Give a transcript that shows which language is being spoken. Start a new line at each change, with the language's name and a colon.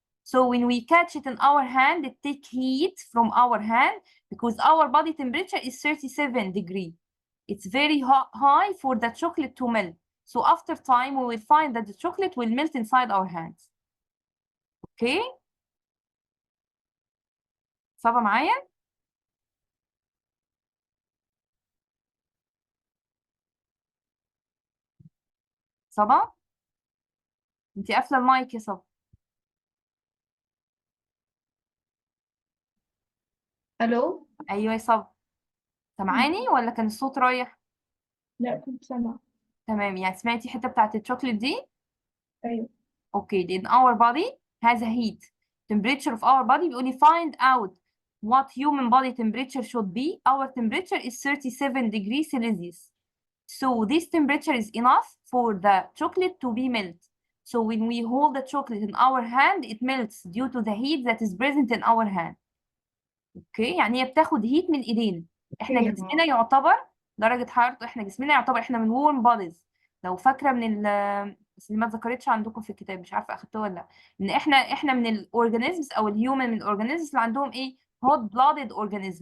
English: So when we catch it in our hand, it takes heat from our hand because our body temperature is 37 degrees. It's very high for the chocolate to melt. So after time, we will find that the chocolate will melt inside our hands. Okay?
Arabic: صعبة معايا؟ صبا؟ انتي قافلة المايك يا صبا. ألو؟ ايوه يا صبا. سامعاني ولا كان الصوت رايح؟ لا كنت سامعة. تمام، يعني سمعتي الحتة بتاعت الشوكليت دي؟ أيوة.
English: Okay, then our body has a heat. Temperature of our body
Arabic: بيقول لي
English: find out what human body temperature should be. Our temperature is 37 degrees Celsius. So this temperature is enough for the chocolate to be melted. So when we hold the chocolate in our hand, it melts due to the heat that is present in our hand.
Arabic: اوكي، يعني هي بتاخد هيت من ايدينا. احنا جسمنا يعتبر درجة حرارته، احنا جسمنا يعتبر احنا من
English: warm bodies.
Arabic: لو فاكرة من بس اللي ما اتذكرتش عندكم في الكتاب، مش عارفة اخدتوه ولا لا، ان احنا من الاورجانيزمز او الهيومن من الاورجانيزمز اللي عندهم ايه؟
English: hot blooded organism.